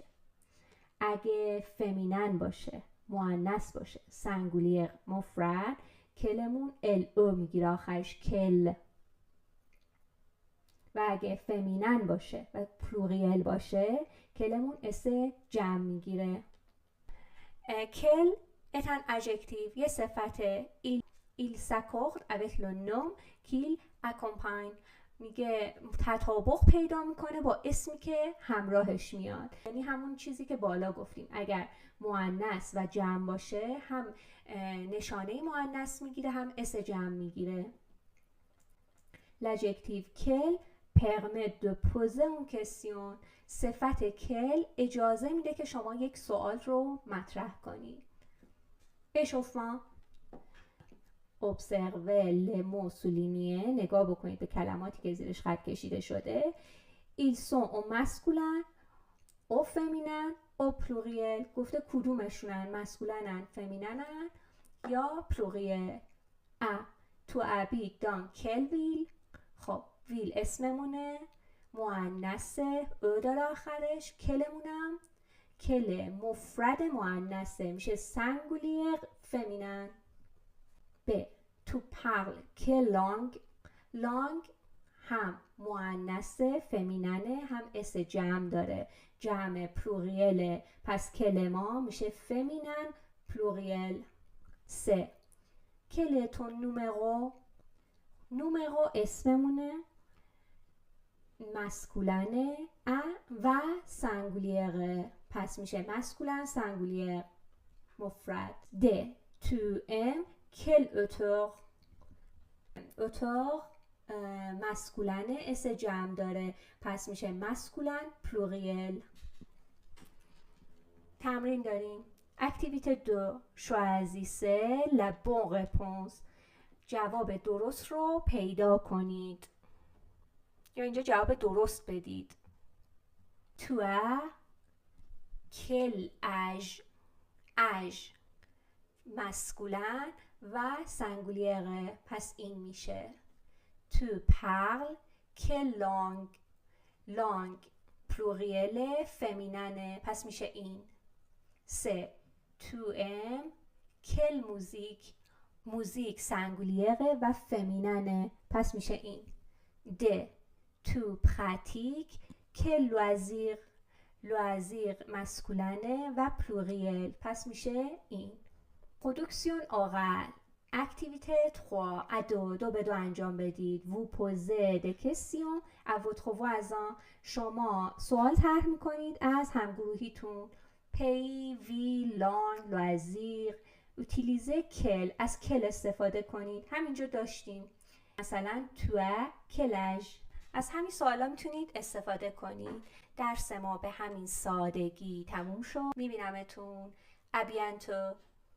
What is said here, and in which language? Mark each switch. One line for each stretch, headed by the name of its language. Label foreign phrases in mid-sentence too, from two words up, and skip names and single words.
Persian: اگه فمینن باشه، مؤنث باشه، سنگولیر، مفرد، کلمون ال او میگیره آخرش، کل. و اگه فمینن باشه و پلوریل باشه، کلمون اس جمع میگیره.
French: کل est un adjectif.
Persian: یه صفت.
French: il il s'accorde avec le nom qu'il accompagne.
Persian: میگه تطابق پیدا میکنه با اسمی که همراهش میاد. یعنی همون چیزی که بالا گفتیم، اگر مؤنث و جمع باشه هم نشانه مؤنث میگیره هم اس جمع میگیره.
French: l'adjectif quel permet de poser une question.
Persian: صفت کل اجازه میده که شما یک سوال رو مطرح کنید.
French: échauffement. observez les mots soulignés.
Persian: نگاه بکنید به کلماتی که زیرش خط کشیده شده.
French: ils sont au masculin, au féminin, au pluriel.
Persian: گفته کدومشونن، مسکولنن، فمیننن یا پلوریل.
French: تو habites dans quelle ville.
Persian: خب ویل اسممونه، مؤنثه، او داره آخرش، کلمونم کل مفرد مؤنثه میشه سنگولیر فمینن.
French: ب تو parles quelle langue.
Persian: لانگ هم مؤنثه فمیننه هم اس جمع داره، جمع پلوریل، پس کلما میشه فمینن پلوریل.
French: سه quel ton numéro.
Persian: نومرو اسممونه، مسکولنه و سنگولیره، پس میشه مسکولن سنگولیر مفرد.
French: د tu aimes quel auteur.
Persian: اوتور مسکولنه اس جمع داره، پس میشه مسکولن پلوریل. تمرین داریم.
French: اکتیویته 2 choisissez la bonne réponse.
Persian: جواب درست رو پیدا کنید یا اینجا جواب درست بدید.
French: tu as quel âge.
Persian: âge مسکولن و سنگولیره، پس این میشه
French: tu parles quelle langue.
Persian: langue پلوریل فمیننه، پس میشه این.
French: سه tu aimes quelle musique.
Persian: موزیک سنگولیره و فمیننه، پس میشه این.
French: د tu pratiques quel loisir.
Persian: لوازیر مسکولنه و پلوریل، پس میشه این.
French: production orale.
Persian: اکتیویته 3 دو به دو انجام بدید.
French: vous posez des questions à votre voisin.
Persian: شما سوال طرح میکنید از همگروهیتون.
French: pays, ville, langue, loisir. utiliser quel.
Persian: از کل استفاده کنید. همینجا داشتیم مثلا تو کلج. از همین سوالا میتونید استفاده کنید. درس ما به همین سادگی تموم شد. میبینمتون.
French: à bientôt.